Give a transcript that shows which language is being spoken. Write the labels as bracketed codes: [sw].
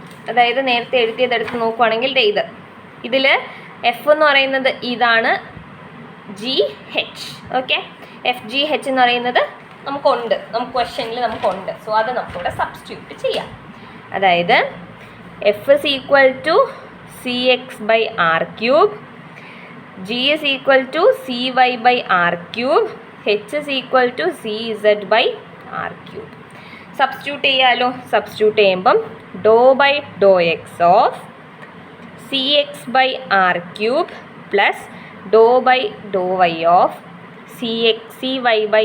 [ml] അതായത് നേരത്തെ എഴുതിയതെടുത്ത് നോക്കുവാണെങ്കിൽ ഇതിൽ F എന്ന് പറയുന്നത് ഇതാണ്, GH. ഓക്കെ, FGH എന്ന് പറയുന്നത് നമുക്കുണ്ട്, നമുക്ക് ക്വസ്റ്റ്യനിൽ നമുക്കുണ്ട്. സോ അത് നമുക്കിവിടെ സബ്സ്റ്റിറ്റ്യൂട്ട് ചെയ്യാം. അതായത് [en] F is equal to CX/R³, G is equal to CY/R³, H is equal to CZ/R³. [ml] Substitute ചെയ്യാലോ. [en] substitute [ml] ചെയ്യുമ്പം [en] ∂/∂x of CX/R³ plus ∂/∂y of CY/R³